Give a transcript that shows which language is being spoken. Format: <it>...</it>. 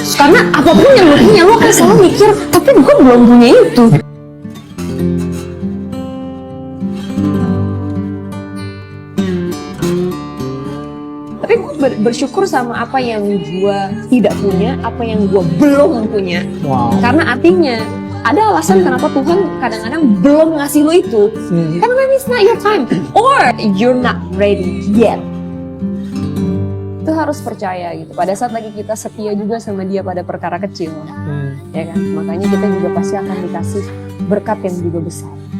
<id>Karena apapun yang lu punya, lu akan selalu mikir, tapi gue belum punya itu. Tapi gue bersyukur sama apa yang gue tidak punya, apa yang gue belum punya. Karena artinya ada alasan kenapa Tuhan kadang-kadang belum ngasih lo itu. Karena</id> <en>maybe it's not your time, or you're not ready yet.</en> <id>Itu harus percaya gitu. Pada saat lagi kita setia juga sama Dia pada perkara kecil, ya kan. Makanya kita juga pasti akan dikasih berkat yang juga besar.</id>